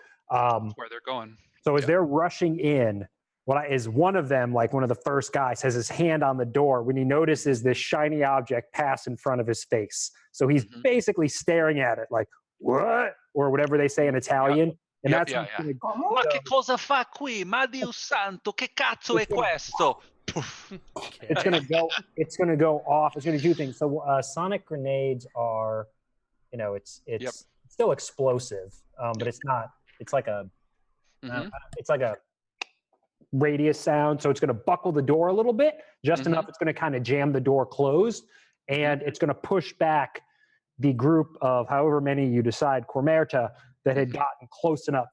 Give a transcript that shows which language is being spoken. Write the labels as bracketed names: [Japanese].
[English] That's where they're going. So as Yep. they're rushing in, is one of them, like one of the first guys, has his hand on the door when he notices this shiny object pass in front of his face. So he's Mhm. basically staring at it like, what? Or whatever they say in Italian. And Yep, that's yeah, what's yeah. gonna go. [Italian] Ma che cosa fa qui? Ma Dio santo, che cazzo è questo? [English] Poof. It's gonna go. It's gonna go off. It's gonna do things. So sonic grenades are, it's Yep. still explosive, but it's not. It's like a. Mhm. It's like a radius sound. So it's gonna buckle the door a little bit, just enough. It's gonna kind of jam the door closed, and it's gonna push back the group of however many you decide, Cormerta, that had gotten close enough.